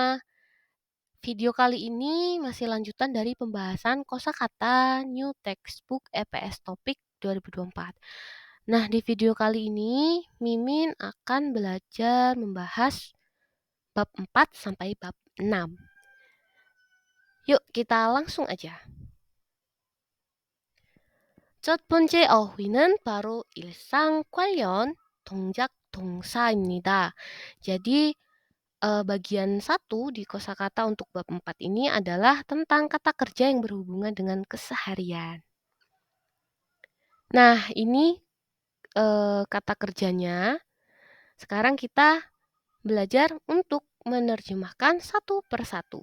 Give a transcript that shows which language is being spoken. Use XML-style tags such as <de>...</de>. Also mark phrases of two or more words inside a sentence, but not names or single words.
<id>Video kali ini masih lanjutan dari pembahasan kosakata New Textbook EPS Topik 2024. Nah, di video kali ini Mimin akan belajar membahas bab 4 sampai bab 6. Yuk, kita langsung aja.</id> <ko>첫 번째 어휘는 바로 일상 관련 동작 동사입니다.</ko> <id>Jadi bagian 1 di kosakata untuk bab 4 ini adalah tentang kata kerja yang berhubungan dengan keseharian. Nah, ini kata kerjanya. Sekarang kita belajar untuk menerjemahkan satu persatu.</id>